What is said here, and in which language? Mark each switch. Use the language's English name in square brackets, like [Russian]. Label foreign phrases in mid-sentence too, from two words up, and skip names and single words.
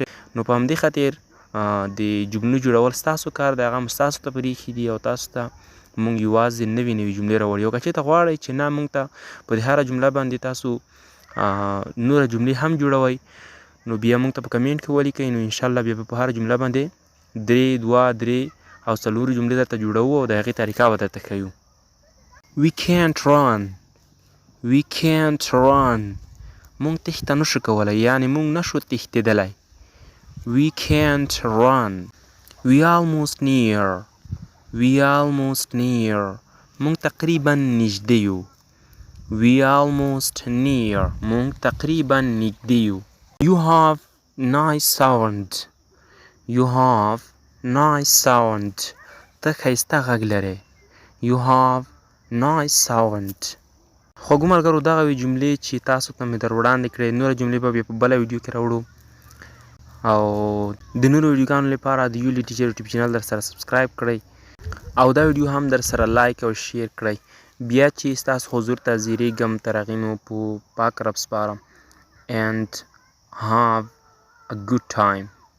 [Pashto] نو په همدې خاطر د جملو جوړول ستاسو کار دی، هغه هم ستاسو ته پرېښي دي او تاسو ته مونږ یوازې نوې نوې جملې راوړو. او که چېرته غواړئ چې نه مونږ ته په دې هره جمله باندې تاسو نوره جملې هم جوړوئ نو بیا مونږ ته په کمنټ کې ولیکئ. نو انشاءالله بیا په هره جمله باندې 3 2 3 او 4 جملې درته جوړوو او د هغې طریقه به درته ښیو. [English] We can't run. We can't run. [Pashto] مونږ تېښته نشو کولی، یعنې مونږ نشو تښتېدلی. [English] We can't run. We almost near. We almost near. [Pashto] مونږ تقریبا نږدې یو. [English] We almost near. [Pashto] مونږ تقریبا نږدې یو. [English] You have nice sound. You have nice sound. [Pashto] ته ښایسته غږ لرې. [English] You have nice sound. [Pashto] خوږو ملګرو دغه وې جملې چې تاسو ته مې در وړاندې کړې. نوره جملې به بیا په بله ویډیو کې راوړو او د نورو ویډیوګانو لپاره د یولی ټیچر یوټیوب چینل در سره سبسکرایب کړئ او دا ویډیو هم در سره لایک او شیر کړئ. بیا چې ستاسو حضور ته زیریږم تر هغې نو په پاک رب سپارم. [English] And have a good time.